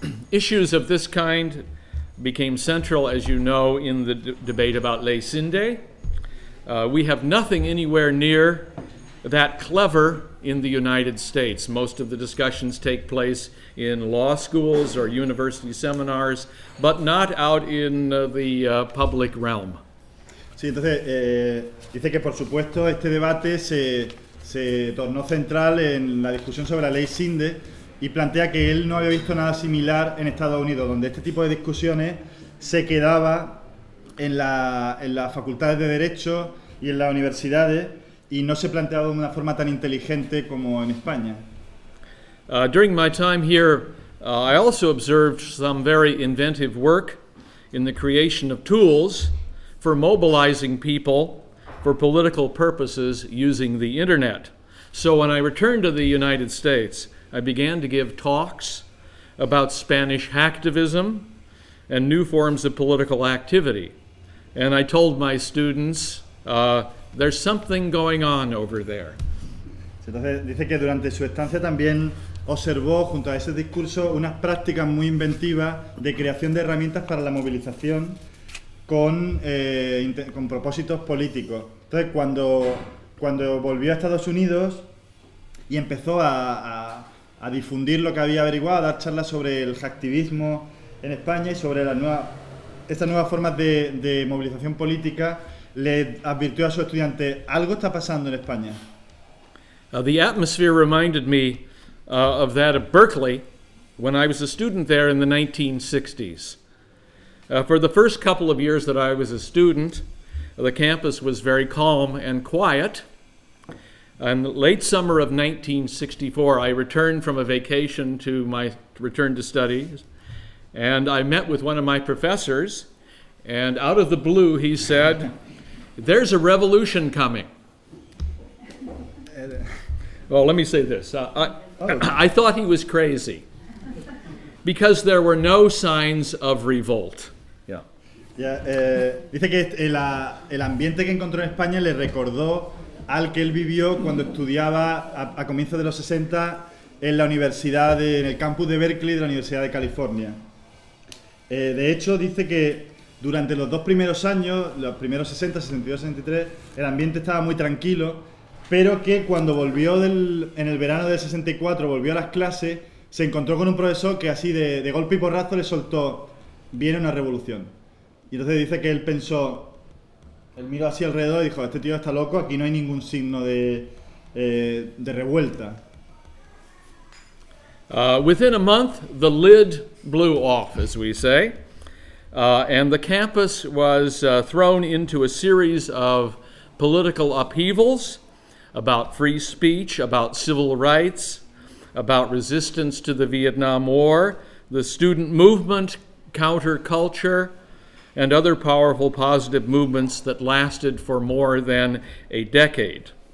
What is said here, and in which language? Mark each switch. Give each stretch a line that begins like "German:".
English: Issues of this kind became central, as you know, in the debate about Ley Sinde. We have nothing anywhere near that clever in the United States. Most of the discussions take place in law schools or university seminars, but not out in the public realm.
Spanish: Sí, entonces dice que por supuesto este debate se tornó central en la discusión sobre la Ley Sinde, y plantea que él no había visto nada similar en Estados Unidos, donde este tipo de discusiones se quedaba en las facultades de derecho y en las universidades, y no se planteaba de una forma tan inteligente como en España.
English: During my time here, I also observed some very inventive work in the creation of tools for mobilizing people for political purposes using the internet. So when I returned to the United States, I began to give talks about Spanish hacktivism and new forms of political activity. And I told my students, there's something going on over there.
Spanish: Entonces, dice que durante su estancia también observó, junto a ese discurso, unas prácticas muy inventivas de creación de herramientas para la movilización con propósitos políticos. Entonces, cuando volvió a Estados Unidos y empezó a difundir lo que había averiguado, a dar charlas sobre el hacktivismo en España y sobre estas nuevas formas de movilización política, le advirtió a su estudiante, algo está pasando en España.
English: The atmosphere reminded me of that of Berkeley when I was a student there in the 1960s. For the first couple of years that I was a student, the campus was very calm and quiet. In the late summer of 1964, I returned from a vacation to my return to studies, and I met with one of my professors, and out of the blue he said, there's a revolution coming. Well, let me say this. I thought he was crazy because there were no signs of revolt.
Spanish: Dice que el ambiente que encontró en España le recordó al que él vivió cuando estudiaba a comienzos de los 60 en la universidad, en el campus de Berkeley de la Universidad de California. De hecho, dice que durante los dos primeros años, los primeros 60, 62, 63, el ambiente estaba muy tranquilo, pero que cuando volvió en el verano del 64, volvió a las clases, se encontró con un profesor que así de golpe y porrazo le soltó, viene una revolución. Y entonces dice que él pensó, él miró así alrededor y dijo, este tío está loco, aquí no hay ningún signo de revuelta.
English: Within a month, the lid blew off, as we say. And the campus was thrown into a series of political upheavals about free speech, about civil rights, about resistance to the Vietnam War, the student movement, counterculture, and other powerful positive movements that lasted for more than a decade.